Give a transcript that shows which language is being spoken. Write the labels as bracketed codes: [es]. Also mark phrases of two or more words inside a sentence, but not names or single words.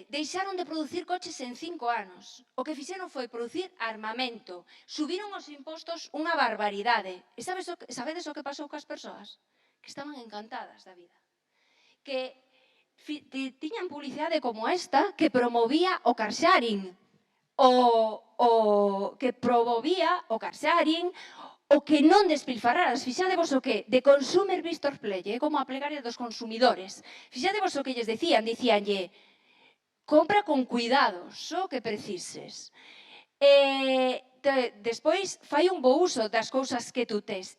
[gl] Deixaron de producir coches en 5 anos. O que fixeron foi producir armamento. Subiron os impostos unha barbaridade. E sabedes o que pasou coas persoas? Que estaban encantadas da vida. Que tiñan publicidade como esta que promovía o [en] car sharing. [gl] Que promovía o [en] car sharing, [gl] o que non despilfarraras. Fixadevos o que de Consumer Vistor Play, como a plegaria dos consumidores. Fixadevos o que lles dicíanlle, compra con cuidado, só o que precises. Despois, fai un bo uso das cousas que tú tes.